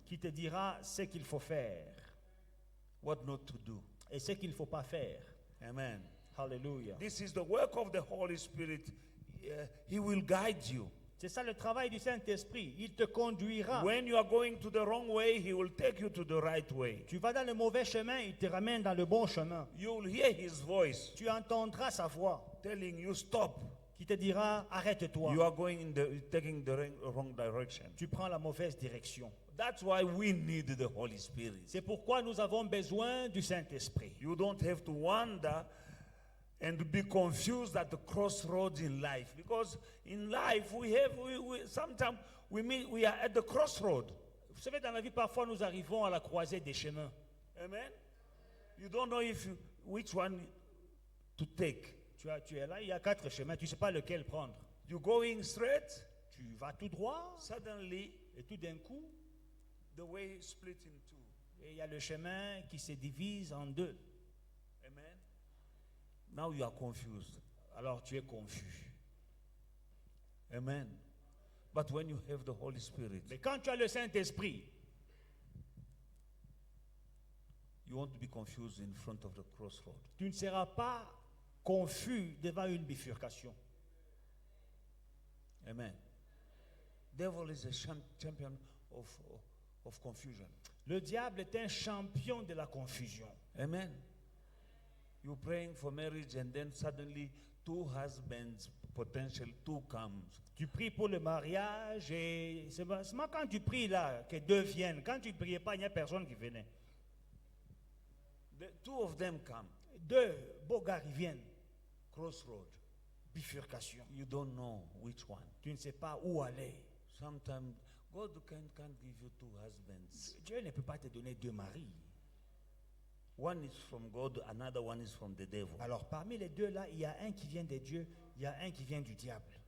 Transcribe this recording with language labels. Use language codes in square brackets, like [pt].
[fr] qui te dira ce qu'il faut faire [en] what not to do. [fr] et ce qu'il ne faut pas faire. Amen. Alléluia. [en] This is the work of the Holy Spirit. He will guide you. [fr] C'est ça le travail du Saint-Esprit. Il te conduira. [en] When you are going to the wrong way, he will take you to the right way. [fr] Tu vas dans le mauvais chemin, il te ramène dans le bon chemin. [en] You will hear his voice [fr] Tu entendras sa voix [en] telling you stop. [fr] qui te dira arrête-toi. [en] You are taking the wrong direction. [fr] Tu prends la mauvaise direction. [en] That's why we need the Holy Spirit. [fr] C'est pourquoi nous avons besoin du Saint-Esprit. [en] You don't have to wonder and be confused at the crossroads in life, because in life sometimes we are at the crossroad. [fr] Vous savez, dans la vie, parfois, nous arrivons à la croisée des chemins. Amen. [en] You don't know which one to take. [fr] Tu es là, il y a 4 chemins, tu ne sais pas lequel prendre. [en] You're going straight. [fr] Tu vas tout droit, [en] Suddenly, [fr] et tout d'un coup, [en] the way split in two. [fr] et il y a le chemin qui se divise en 2. [en] Amen. Now you are confused. [fr] Alors tu es confus. Amen. [en] But when you have the Holy Spirit, [fr] Mais quand tu as le Saint-Esprit, [en] you won't be confused in front of the crossroad. [fr] tu ne seras pas confus devant une bifurcation. Amen. [en] Devil is a champion of confusion. [fr] Le diable est un champion de la confusion. Amen. [en] You're praying for marriage and then suddenly 2 husbands, potential 2 comes. [fr] Tu pries pour le mariage et seulement quand tu pries là que 2 viennent. Quand tu ne priais pas, il n'y a personne qui venait. [en] The 2 of them come. [fr] 2 beaux gars qui viennent. [en] Crossroad. [fr] Bifurcation. [en] You don't know which one. [fr] Tu ne sais pas où aller. [en] Sometimes God can't give you 2 husbands. [fr] Dieu ne peut pas te donner 2 maris. [en] One is from God, another one is from the devil. [fr] Alors parmi les 2 là, il y a un qui vient de Dieu, il y a un qui vient du diable.